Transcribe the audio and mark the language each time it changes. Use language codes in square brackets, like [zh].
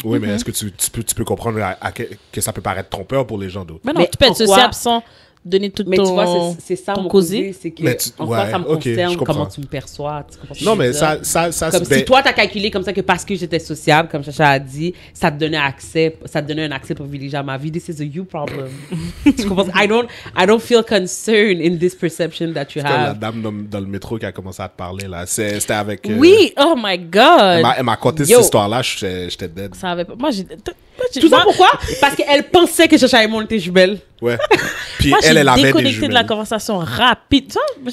[fr] Oui, mais est-ce que tu peux comprendre que ça peut paraître trompeur pour les gens d'autres? Mais non, tu peux être sociable sans donner tout mais ton... Mais tu vois, c'est ça mon causé, c'est que en quoi ça me concerne, comment tu me perçois. Non, mais ça comme si toi, t'as calculé comme ça que parce que j'étais sociable, comme Chacha a dit, ça te donnait un accès privilégié à ma vie. [en] This is a you problem. [fr] Tu comprends? [en] I don't feel concerned in this perception that you have. [fr] C'est comme la dame dans le métro qui a commencé à te parler, là. C'était avec... [en] Oui, oh my God! [fr] Elle m'a conté cette histoire-là, j'étais dead. Ça avait pas... Moi, j'ai... Tout ça pourquoi? Parce qu'elle pensait que Chacha et moi, on était jumelles. Ouais. Puis Moi, elle avait des déconnecté jumelles. de la conversation rapide. Tu vois,